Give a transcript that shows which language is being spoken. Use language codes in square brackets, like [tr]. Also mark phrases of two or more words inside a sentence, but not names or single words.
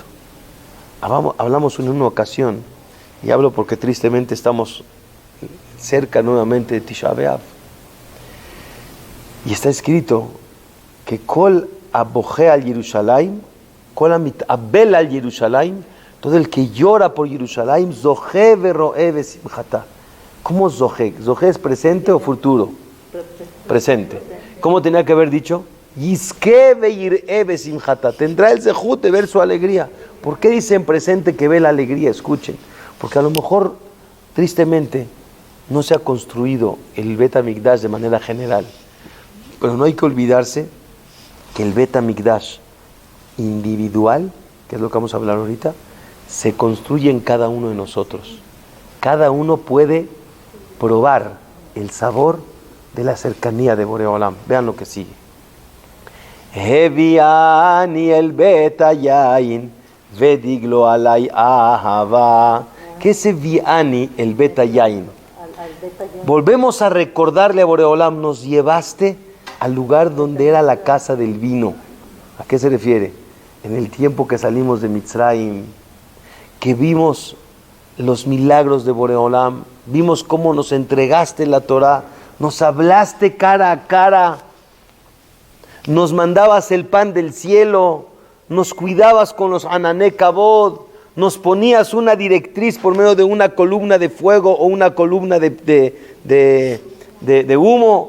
[es] Hablamos en una ocasión, y hablo porque tristemente estamos cerca nuevamente de Tisha B'Av, y está escrito que [he] כל הבוכה על ירושלים, כל המתאבל על ירושלים, [es] Kol amit abel al Yerushalayim, todo el que llora por Yerushalayim, [he] זוכה ורואה בשמחתה. [es] ¿Cómo zohe? ¿Zohe es presente o futuro? Presente. ¿Cómo tenía que haber dicho? [he] יזכה ויראה בשמחתה. [es] Tendrá el zehut de ver su alegría. ¿Por qué dicen presente que ve la alegría? Escuchen. Porque a lo mejor, tristemente, no se ha construido el Bet HaMikdash de manera general. Pero no hay que olvidarse que el Bet HaMikdash individual, que es lo que vamos a hablar ahorita, se construye en cada uno de nosotros. Cada uno puede probar el sabor de la cercanía de Boreolam. Vean lo que sigue. [he] הביאני אל בית היין ודגלו עלי אהבה. [es] ¿Qué es [he] הביאני אל בית היין? [es] Volvemos a recordarle a Boreolam, nos llevaste al lugar donde era la casa del vino. ¿A qué se refiere? En el tiempo que salimos de Mitzrayim, que vimos los milagros de Boreolam, vimos cómo nos entregaste la Torah, nos hablaste cara a cara, nos mandabas el pan del cielo, nos cuidabas con los [he] ענני כבוד, [es] nos ponías una directriz por medio de una columna de fuego o una columna de humo.